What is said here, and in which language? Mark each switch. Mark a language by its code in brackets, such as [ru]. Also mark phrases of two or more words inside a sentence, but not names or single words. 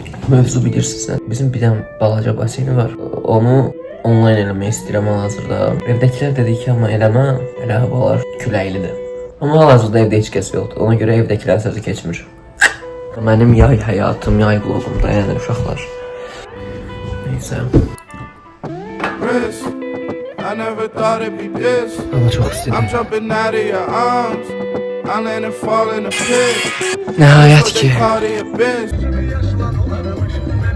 [az] mövzu bilirsinizsə, bizim bir dənə balaca baseyni var. Onu onlayn eləmək istəyirəm hal-hazırda. Evdəkilər dedi ki, amma eləmə, elə havalar küləklidir. Amma hal-hazırda evdə heç kəs yoxdur. Ona görə evdəkilər sözü keçmir. Mənim yay həyatım, yay vlogumda, yəni uşaqlar. Neysə. [en] I never thought it'd be this. [az] Hava çox istidir. [en] I'm jumping out of your arms. I land and fall in the pit. [az] Nəhayət ki. [en] Call the abyss.